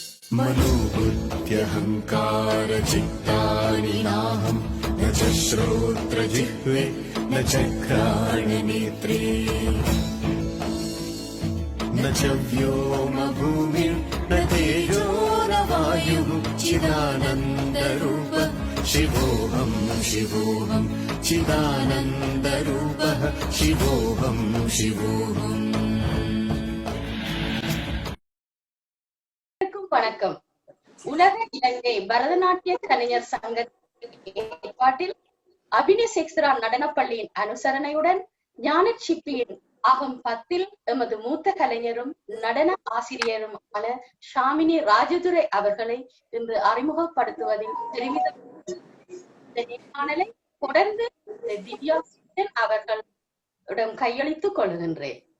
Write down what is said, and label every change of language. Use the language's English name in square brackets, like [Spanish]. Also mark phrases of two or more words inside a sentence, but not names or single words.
[Sanskrit] मनोबुद्ध्यहङ्कारचित्तानि नाहं न च श्रोत्रजिह्वे न च घ्राणनेत्रे न च व्योमभूमिर्न तेजो न वायुः चिदानन्दरूप शिवोऽहं शिवोऽहं चिदानन्दरूपः शिवोऽहं शिवोऽहम्. [Tamil] வணக்கம். உலக இலங்கை பரதநாட்டிய கலைஞர் சங்கத்தின் ஏற்பாட்டில் அபினயசேக்ஸ்ரா நடனப்பள்ளியின் அனுசரணையுடன் ஞான சிற்பியின் ஆகம் 10 எமது மூத்த கலைஞரும் நடன ஆசிரியருமான ஷாமினி ராஜதுரை அவர்களை இன்று அறிமுகப்படுத்துவதில் தெரிவித்த தொடர்ந்து திவ்யா அவர்களிடம் கையளித்துக் கொள்கின்றேன்.